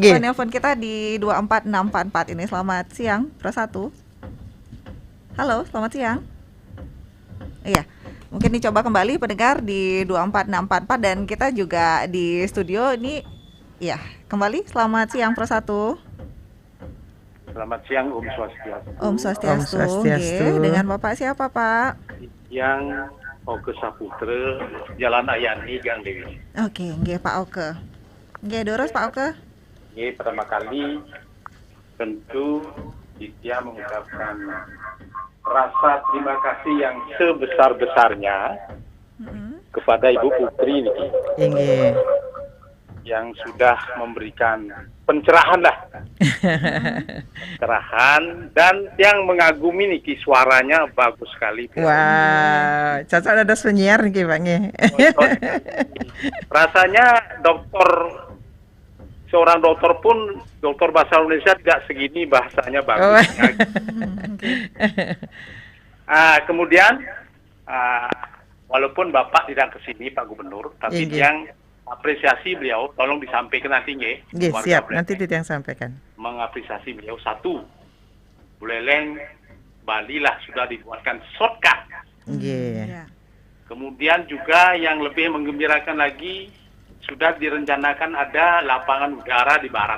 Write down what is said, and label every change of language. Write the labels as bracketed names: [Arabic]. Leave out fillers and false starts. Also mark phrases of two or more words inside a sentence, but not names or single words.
[Indonesian] Nggih. Penelpon kita di 24644 ini. Selamat siang, Pro 1. Halo, selamat siang. Iya. Mungkin dicoba kembali pendengar di 24644 dan kita juga di studio ini ya, kembali selamat siang Pro 1. Selamat siang, [Balinese] Om Swastiastu. Om Swastiastu. Om Swastiastu. [Indonesian] Nggih. Dengan Bapak siapa, Pak? Yang Oke Saputra, Jalan Ayani, Gang Dewi. Oke, nggih Pak Oke. Nggih, Doros Pak Oke. Ini pertama kali tentu Ditya mengucapkan rasa terima kasih yang sebesar-besarnya kepada Ibu Putri ini Inggih. yang sudah memberikan pencerahan lah. Pencerahan dan yang mengagumi niki suaranya bagus sekali. Wah, cocok ada penyiar nggih Pak nggih. Rasanya seorang dokter pun, dokter bahasa Indonesia tidak segini bahasanya bagus. Kemudian walaupun Bapak tidak ke sini Pak Gubernur, tapi Iya, yang apresiasi beliau, tolong disampaikan nanti nggih. Nggih, warga siap. Buleleng. Nanti Titiang sampaikan. Mengapresiasi beliau, satu, Buleleng Bali lah sudah dibuatkan shortcut. Nggih. Ya. Kemudian juga yang lebih menggembirakan lagi, sudah direncanakan ada lapangan udara di barat.